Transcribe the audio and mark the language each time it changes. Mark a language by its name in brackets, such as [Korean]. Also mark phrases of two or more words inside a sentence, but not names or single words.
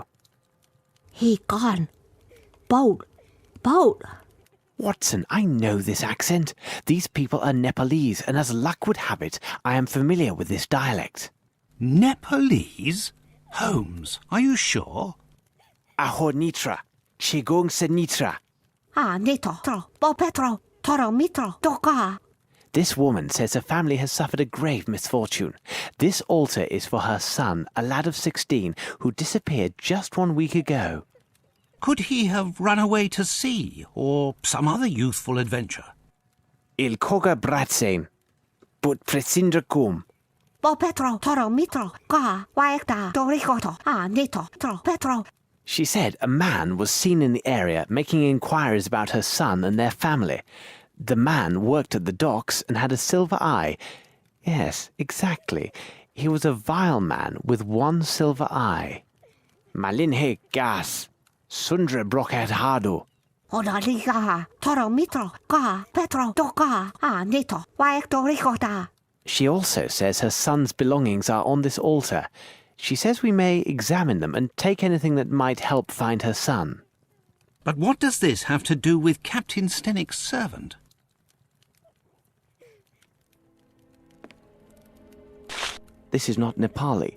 [English] He gone. Boat. Watson, I know this accent. These people are Nepalese, and as luck would have it, I am familiar with this dialect. Nepalese? Holmes, are you sure? Aho Nitra, Chigong se Nitra. Nitro, Bo Petro, Toro Mitro, Doka. This woman says her family has suffered a grave misfortune. This altar is for her son, a lad of 16, who disappeared just 1 week ago. Could he have run away to sea, or some other youthful adventure? Il koga bratsen, but presindra kum. Bo Petro, Toro Mitro, Ga, Waekta, Doricoto, Nito, Tro, Petro. She said a man was seen in the area making inquiries about her son and their family. The man worked at the docks and had a silver eye. Yes, exactly. He was a vile man with one silver eye. Malinhe gas, sundre broket hado. Odaliga, Toro Mitro, Ga, Petro, Doga, Nito, Waektoricota. She also says her son's belongings are on this altar. She says we may examine them and take anything that might help find her son. But what does this have to do with Captain Stenik's servant? This is not Nepali.